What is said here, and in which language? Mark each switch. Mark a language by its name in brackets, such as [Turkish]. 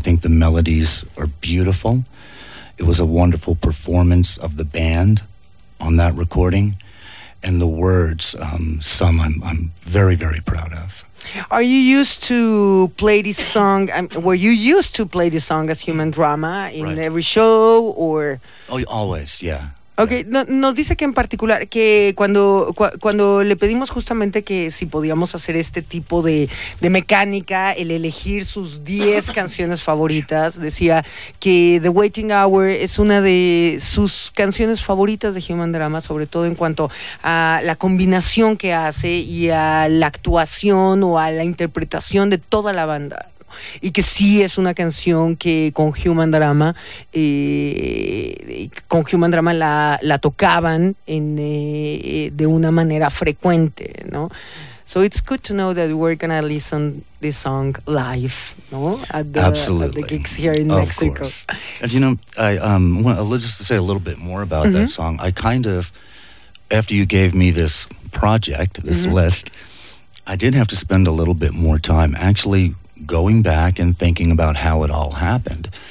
[English] I think the melodies are beautiful. It was a wonderful performance of the band on that recording. And the words, some I'm very, very proud of. Are you used to play this song? Were you used to play this song as human drama in right. every show? Or? Oh, always, yeah. [Spanish] Ok, nos dice que en particular, que cuando le pedimos justamente que si podíamos hacer este tipo de mecánica, el elegir sus 10 canciones favoritas, decía que The Waiting Hour es una de sus canciones favoritas de Human Drama, sobre todo en cuanto a la combinación que hace y a la actuación o a la interpretación de toda la banda. Y que sí es una canción que con Human Drama la tocaban en de una manera frecuente, ¿no? [English] So it's good to know that we're gonna listen this song live, ¿no? Absolutely. At the gigs here in Mexico. Of course. And you know, I'll just to say a little bit more about mm-hmm. that song. I kind of, after you gave me this project, this mm-hmm. list, I did have to spend a little bit more time actually going back and thinking about how it all happened.